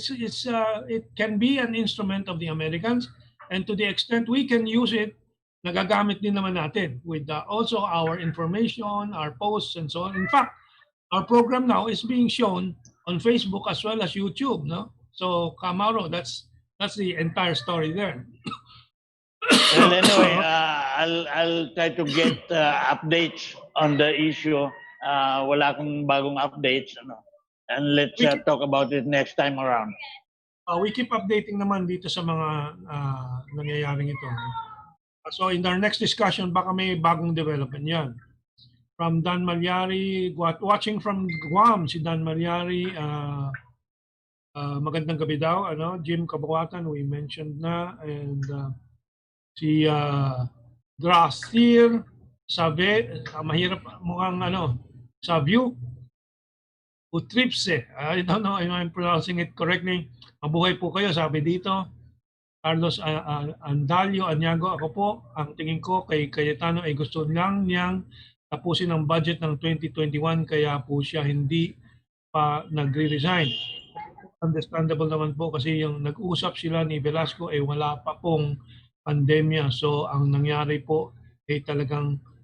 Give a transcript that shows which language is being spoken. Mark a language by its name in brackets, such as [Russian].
[English] It can be an instrument of the Americans, and to the extent we can use it, [Filipino] nagagamit din naman natin [English] with also our information, our posts, and so on. In fact, our program now is being shown on Facebook as well as YouTube, So, Mauro, that's the entire story there. Well, anyway, I'll try to get updates on the issue. [Filipino] Wala akong bagong [English] updates, and let's talk about it next time around. We keep updating [Filipino] naman dito sa mga nangyayaring ito. [English] So in our next discussion, [Filipino] baka may bagong [English] development yan. From Dan Malyari, watching from Guam, si Dan Malyari, [Filipino] magandang gabi daw. Jim Kabuatan, [English] we mentioned [Filipino] na. And si Grasir Sabe, mahirap mukhang Savio Utripse. [English] I don't know if I'm pronouncing it correctly. [Filipino] Mabuhay po kayo, sabi dito. Carlos Andalio Anyago, ako po, ang tingin ko kay Cayetano ay gusto lang niyang tapusin ang budget ng 2021 kaya po siya hindi pa nagre-resign. Understandable naman po kasi yung nag-usap sila ni Velasco ay wala pa pong pandemya. So ang nangyari po ay talagang